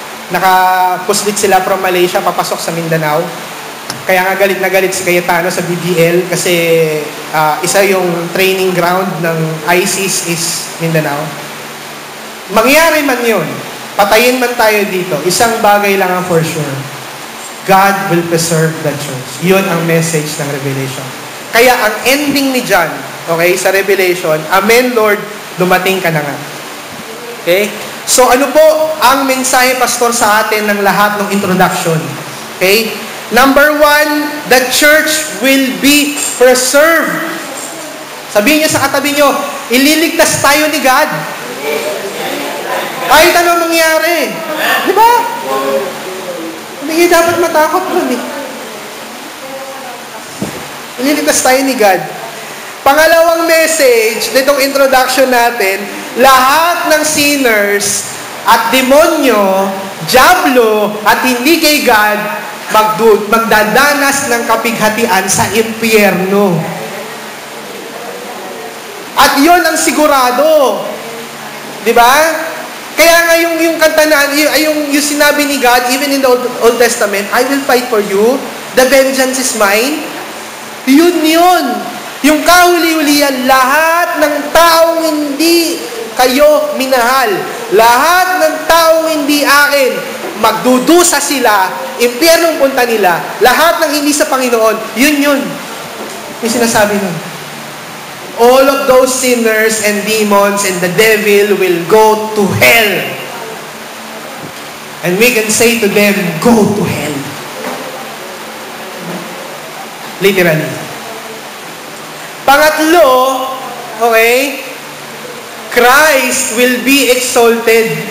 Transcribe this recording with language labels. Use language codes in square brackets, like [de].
[tl] Nakapuslit sila [en] from [tl] Malaysia, papasok sa Mindanao. Kaya nga galit na galit si Cayetano sa BBL kasi isa yung [en] training ground [tl] ng ISIS [en] is [tl] Mindanao. Mangyari man yun, patayin man tayo dito, isang bagay lang ang [en] for sure. God will preserve the church. [tl] Yun ang message ng Revelation. Kaya ang ending ni John, okay, sa Revelation, Amen Lord, dumating ka na nga. Okay? So ano po ang mensahe, Pastor, sa atin ng lahat ng introduction? [en] Okay? Number 1, the church will be preserved. [tl] Sabihin niyo sa katabi niyo, ililigtas tayo ni God. Kahit ano mangyari. Di ba? Hindi dapat matakot doon eh. Ililigtas tayo ni God. Pangalawang message, nitong introduction natin, lahat ng sinners at demonyo, diablo, at hindi kay God, magdadanas ng kapighatian sa impyerno. At yun ang sigurado. Di ba? Kaya nga yung kanta na, yung sinabi ni God, [en] even in the Old Testament, I will fight for you, the vengeance is mine. [tl] Yun. Yung kahuli-hulihan, lahat ng taong hindi kayo minahal, lahat ng taong hindi akin, magdudusa sila, impyernong punta nila, lahat ng hindi sa Panginoon, yun. Yung sinasabi nun. [en] All of those sinners and demons and the devil will go to hell. And we can say to them, go to hell. Literally. [tl] Pangatlo, [en] okay, Christ will be exalted.